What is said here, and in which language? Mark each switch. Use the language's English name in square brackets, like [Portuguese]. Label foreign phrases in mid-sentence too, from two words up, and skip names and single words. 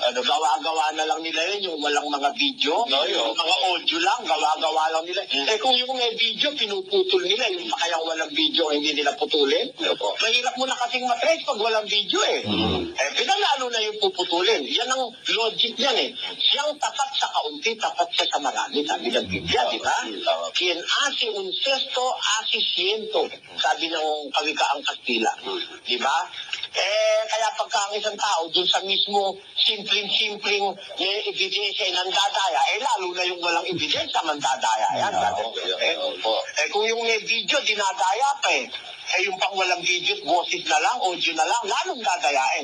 [Filipino] Gawa-gawa na lang nila yun, yung walang mga video, yung mga audio lang, gawa-gawa lang nila. Kung yung may video, pinuputol nila, yung kayang walang video, hindi nila putulin. Mahirap mo na kasing matrace pag walang video pinalalo na yung puputulin. Yan ang logic niyan Siyang tapat sa kaunti, tapat siya sa marami. Sabi ng Biblia, di ba? [Spanish] Quien hace un cesto, hace ciento. [Filipino] Sabi ng kawikaang Kastila. Di ba? Kaya pagka ang isang tao dun sa mismo simpleng ebidensya nandadaya, lalo na yung walang ebidensya mandadaya yan. Kung yung may video, dinadaya pa yung pang walang video, boses na lang, audio na lang, lalong dadayain.